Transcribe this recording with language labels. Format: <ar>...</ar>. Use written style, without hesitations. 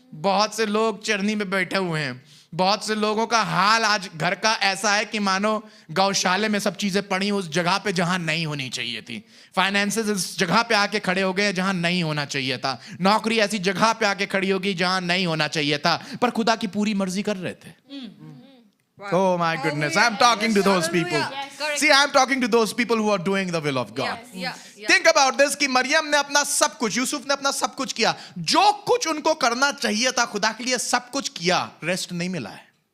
<hi>बहुत से लोग चरनी में बैठे हुए हैं। बहुत से लोगों का हाल आज घर का ऐसा है कि मानो गौशाले में सब चीजें पड़ी उस जगह पे जहां नहीं होनी चाहिए थी। फाइनेंसेस इस जगह पे आके खड़े हो गए जहां नहीं होना चाहिए था। नौकरी ऐसी जगह पे आके खड़ी होगी जहां नहीं होना चाहिए था, पर खुदा की पूरी मर्जी कर रहे थे।</hi> <en>Oh my goodness, I'm talking to those people. Correct. See, I'm talking to those people who are doing the will of God. Yeah. Think about this</en> <hi>कि मरियम ने अपना सब कुछ, यूसुफ ने अपना सब कुछ किया, जो कुछ उनको करना चाहिए था खुदा के लिए सब कुछ किया, रेस्ट नहीं मिला है।</hi>